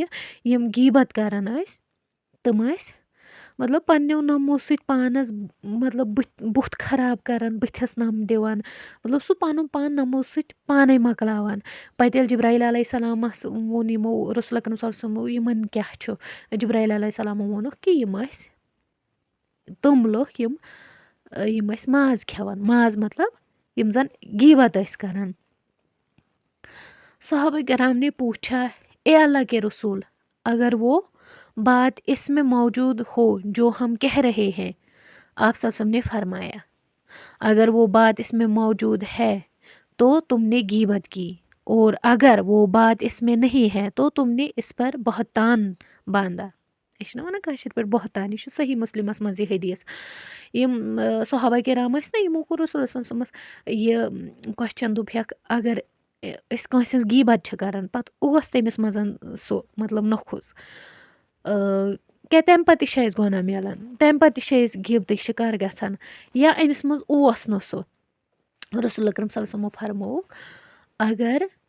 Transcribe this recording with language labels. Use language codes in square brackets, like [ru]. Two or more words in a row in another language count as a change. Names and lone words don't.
[ks] یِم غیٖبت کران ٲسۍ تِم ٲسۍ مطلب پننیو نمو سۭتۍ پانس مطلب بُتھ خراب کران بٕتھِس نم دِوان مطلب سُہ پنُن پان نمو سۭتۍ پانے مۄکلاوان پتہٕ ییٚلہِ جبرائیل علیہ السلامس ووٚن یِمو رسول اکرم صلی اللہ علیہ وسلمو یِمن کیٛاہ چھُ جبرائیل علیہ السلامو ووٚنُکھ کہِ یِم ٲسۍ تِم لُکھ یِم ٲسۍ ماز کھٮ۪وان ماز مطلب یِم زن غیٖبت ٲسۍ کران [ur] صحابہ کرام نے پوچھا اے اللہ کے رسول اگر وہ بات اس میں موجود ہو جو ہم کہہ رہے ہیں آپ [ar] صلی اللہ علیہ وسلم [ur] نے فرمایا اگر وہ بات اس میں موجود ہے تو تم نے غیبت کی اور اگر وہ بات اس میں نہیں ہے تو تم نے اس پر بہتان باندھا [ks] یہِ چھِنہ وَنان کٲشِر پٲٹھۍ بہتان یہِ چھُ صحیح مسلمس منٛز یہِ حدیٖث یِم صحابہ کرام ٲسۍ نہ یِمو کوٚر رسول صلی اللہ علیہ وسلمس یہِ کوسچن دوٚپہکھ اگر أسۍ کٲنٛسہِ ہٕنٛز غیٖبت چھِ کران پتہٕ اوس تٔمِس منٛز سُہ مطلب نوٚکھُس کیٛاہ تمہِ پتہٕ تہِ چھِ اَسہِ گۄناہ مِلان تمہِ پتہٕ تہِ چھِ أسۍ غیٖبتٕکۍ شِکار گژھان یا أمِس منٛز اوس نہٕ سُہ رسول اکرم صلی اللہ علیہ وسلمو فرمووُکھ اگر